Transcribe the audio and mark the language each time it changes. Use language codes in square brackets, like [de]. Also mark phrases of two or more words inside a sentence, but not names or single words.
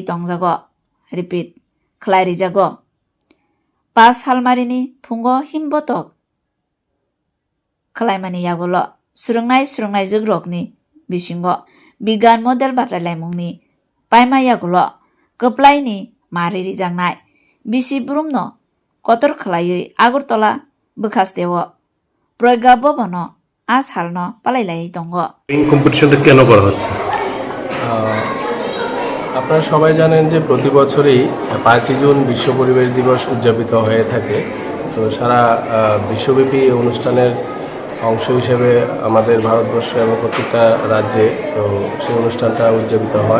[trp] tongjago repeat khlai rijago pas halmarini phungo himbotok khlaimani yagulo surungnai jogrokni bisingo bigan model batai laimungni paima yagulo koplaini mari rijangnai bisi brumno kotor khlaiui Agartala bukhastewo Pragya Bhobono as halno palailai tongo [bn] এই কম্পিটিশনটা কেন করা হচ্ছে? আপনারা সবাই জানেন যে প্রতি বছরই 5 জুন বিশ্ব পরিবেশ দিবস উদযাপিত হয়ে থাকে। তো সারা বিশ্বব্যাপী অনুষ্ঠানের অংশ হিসেবে আমাদের ভারতবর্ষ এবং প্রত্যেকটা রাজ্যে তো সেই অনুষ্ঠানটা উদযাপিত হয়।